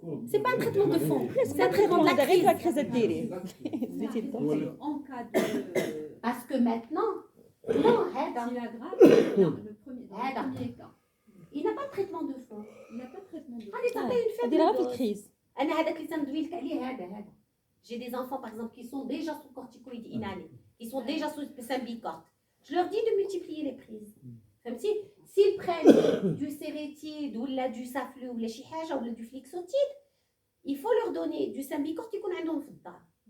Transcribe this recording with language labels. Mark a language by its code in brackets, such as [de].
[fr] C'est pas un traitement de fond. C'est un traitement de la crise. En cas de. Parce que maintenant, Non, هذا. S'il aggrave, dans le premier cas, Il n'a pas de traitement de fond. il n'y a pas de traitement de [ar] هذه تعطيه [fr] une faible [ar] ديرها في [fr] dose. [ar] الكريز. انا هذاك اللي تندوي لك عليه هذا. [fr] J'ai des enfants par exemple qui sont déjà sous corticoïdes inhalés, qui sont déjà sous Symbicort. Je leur dis de multiplier les prises. Comme si s'ils prennent du sérétide ou du saflu ou شي حاجه ou du flixotide, il faut leur donner du Symbicort [ar] يكون عندهم في الدار.